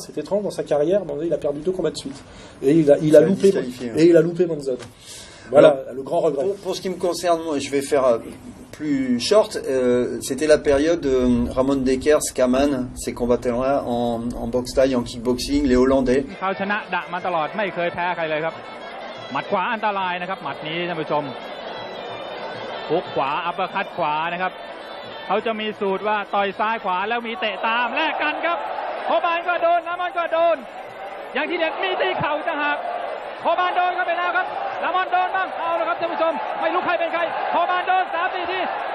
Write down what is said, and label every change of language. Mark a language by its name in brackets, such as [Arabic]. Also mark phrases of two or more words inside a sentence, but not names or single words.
[French] C'est étrange dans sa carrière, mais il a perdu 2 combats de suite. Et il a loupé Monzon. Voilà. Alors, le grand regret. Pour ce qui me concerne, moi, je vais faire plus short. C'était la période Ramon Dekers, Kaman, ces combattants-là en boxe thaï, en kickboxing, les Hollandais. [Thai] หมัดขวาอันตรายนะครับหมัดนี้ท่านผู้ชมฮุกขวาอัปเปอร์คัตขวานะครับเขาจะมีสูตรว่าต่อยซ้ายขวาแล้วมีเตะตามแลกกันครับโคบานก็โดนน้ำมัน ก็โดนอย่างที่เด็ดมีตีเข่าต่างหากโคบานโดนก็ไปแล้วครับน้ำมันโดนบ้างเอาละครับท่านผู้ชมไม่รู้ใครเป็นใครโคบานโดน 3-4 ทีจะ